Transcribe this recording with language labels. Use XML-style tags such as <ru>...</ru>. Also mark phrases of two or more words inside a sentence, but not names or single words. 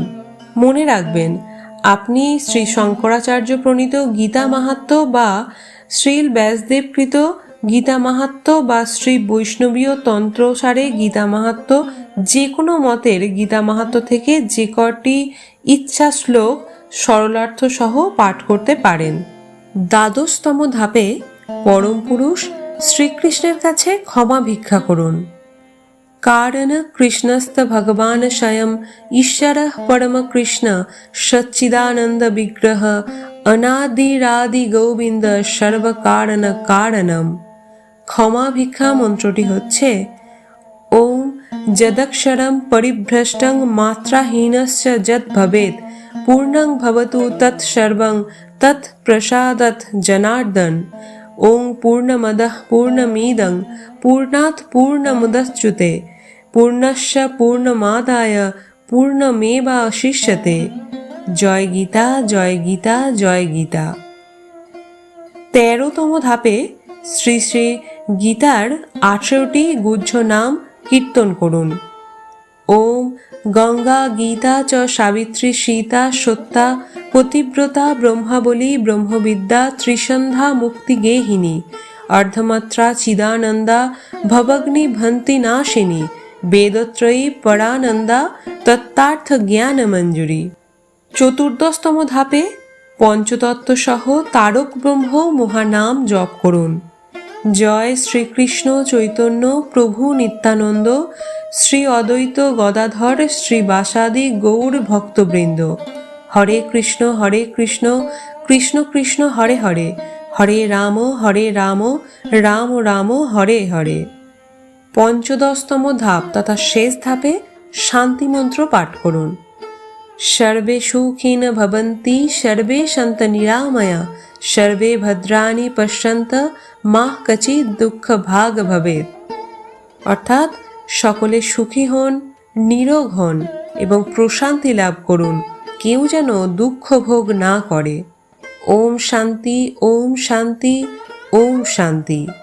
<bn>মনে রাখবেন, আপনি শ্রী শঙ্করাচার্য প্রণীত গীতা মাহাত্ম্য বা শ্রীল ব্যাসদেবকৃত গীতা মাহাত্ম্য বা শ্রী বৈষ্ণবীয় তন্ত্রসারে গীতা মাহাত্ম্য, যে কোনো মতের গীতা মাহাত্ম্য থেকে যে কটি ইচ্ছা শ্লোক সরলার্থ সহ পাঠ করতে পারেন। 12তম ধাপে পরম পুরুষ শ্রীকৃষ্ণের কাছে ক্ষমা ভিক্ষা করুন।</bn> <sa>कारण कृष्णस्त भगवान स्वयं ईश्वरः परम कृष्ण सच्चिदानंद विग्रह अनादिरादि गोविंद सर्व कारण कारणम।</sa> <bn>ক্ষমা ভিক্ষা মন্ত্রটি হচ্ছে</bn> <sa>ओम यदक्षरं परिभ्रष्टं मात्राहीनस्य यत् भवेत् पूर्णं भवतु तत् सर्वं तत् प्रसादत् जनार्दन। ओम पूर्णमदः पूर्णमिदं पूर्णात् पूर्णमुदच्यते पूर्णस्य पूर्णमादाय पूर्णमेवावशिष्यते।</sa> <bn>জয় গীতা, জয় গীতা, জয় গীতা। 13তম ধাপে শ্রী শ্রী গীতার 18টি গুহ্য নাম কীর্তন করুন।</bn> <sa>ওম গঙ্গা গীতা চ সাবিত্রী সীতা সত্যা পতিব্রতা ব্রহ্মাবলী ব্রহ্মবিদ্যা ত্রিসন্ধ্যা মুক্তিগেহিনী अर्धमात्रा चिदानंदा भवग्नि भंति नाशिनी वेदत्रयी परानंदा तत्तार्थ ज्ञान मंजूरी।</sa> <bn>14তম ধাপে পঞ্চতত্ত্ব সহ তারক ব্রহ্ম মহানাম জপ করুন। জয় শ্রীকৃষ্ণ চৈতন্য প্রভু নিত্যানন্দ শ্রী অদ্বৈত গদাধর শ্রীবাসাদি গৌর ভক্তবৃন্দ।</bn> <sa>হরে কৃষ্ণ কৃষ্ণ কৃষ্ণ হরে হরে হরে রাম রাম রাম হরে হরে।</sa> <bn>15তম ধাপ তথা শেষ ধাপে শান্তি মন্ত্র পাঠ করুন।</bn> <sa>সর্বে সুখিন ভবন্তি সর্বে সন্ত নিরাময়া সর্বে ভদ্রাণি পশ্যন্ত মা কচিৎ দুঃখ ভাগ ভবেৎ।</sa> <bn>অর্থাৎ সকলে সুখী হন, নিরোগ হন এবং প্রশান্তি লাভ করুন, কেউ যেন দুঃখ ভোগ না করে।</bn> <sa>ওম শান্তি, ওম শান্তি, ওম শান্তি।</sa>